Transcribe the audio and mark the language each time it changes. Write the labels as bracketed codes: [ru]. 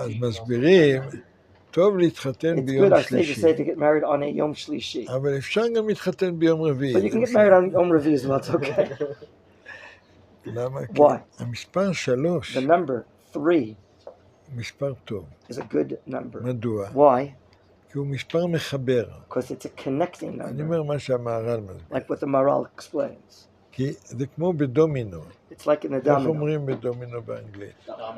[he] אז מסבירים, טוב להתחתן ביום שלישי. יום שלישי. אבל אפשר גם להתחתן ביום רביעי. [en] But you can get married on [he] יום רביעי [en] as well, it's okay. [he] למה? [en] Why? [he] המספר 3. [en] The number 3 [he] מספר טוב. [en] is a good number. [he] מדוע? [en] Why? [he] כי הוא מספר מחבר. [en] Because it's a connecting number. [he] אני אומר מה שהמהר"ל מסביר. [en] Like what the Maharal explains. [he] כי זה כמו בדומינו. [en] It's like in a domino. [he] איך אומרים בדומינו באנגלית?